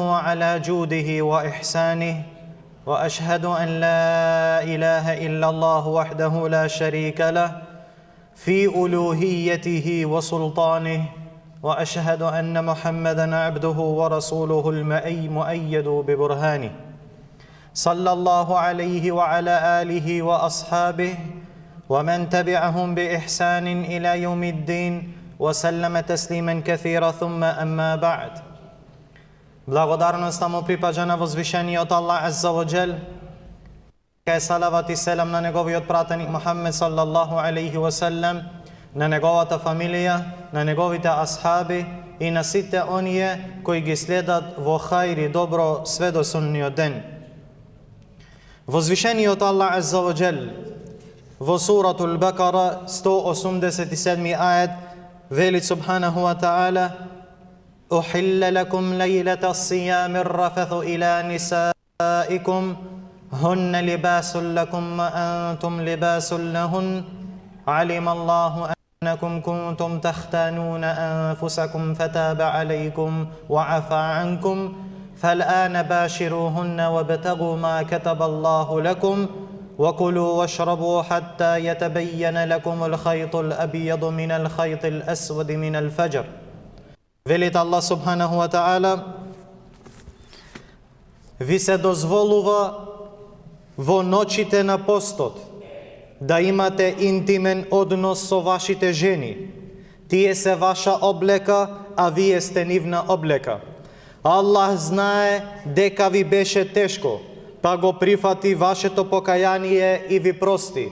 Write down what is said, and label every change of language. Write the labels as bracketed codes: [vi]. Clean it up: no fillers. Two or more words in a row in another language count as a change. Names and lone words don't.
[ar] على جوده وإحسانه، وأشهد أن لا إله إلا الله وحده لا شريك له في ألوهيته وسلطانه، وأشهد أن محمدًا عبده ورسوله المؤيد ببرهانه، صلى الله عليه وعلى آله وأصحابه ومن تبعهم بإحسان إلى يوم الدين وسلم تسليما كثيرا، ثم أما بعد. [mk] Благодарноста му припаѓа на возвишениот Аллах [ar] عز وجل, [mk] кај салават и селам на неговиот пратеник Мухаммед [ar] صلى الله عليه وسلم, [mk] на неговата фамилија, на неговите асхаби и на сите оние кои ги следат во хајр и добро све до судниот ден. Возвишениот Аллах [ar] عز وجل [mk] во суратул Бакара 187 ајет вели [ar] سبحانه وتعالى: أحل لكم ليلة الصيام الرفث إلى نسائكم هن لباس لكم وأنتم لباس لهن علم الله أنكم كنتم تختانون أنفسكم فتاب عليكم وعفى عنكم فالآن باشروهن وابتغوا ما كتب الله لكم وكلوا واشربوا حتى يتبين لكم الخيط الأبيض من الخيط الأسود من الفجر. [mk] Велит Аллах [ar] سبحانه وتعالى: [mk] ви се дозволува во ночите на постот да имате интимен однос со вашите жени. Тие се ваша облека, а вие сте нивна облека. Аллах знае дека ви беше тешко, па го прифати вашето покаяние и ви прости.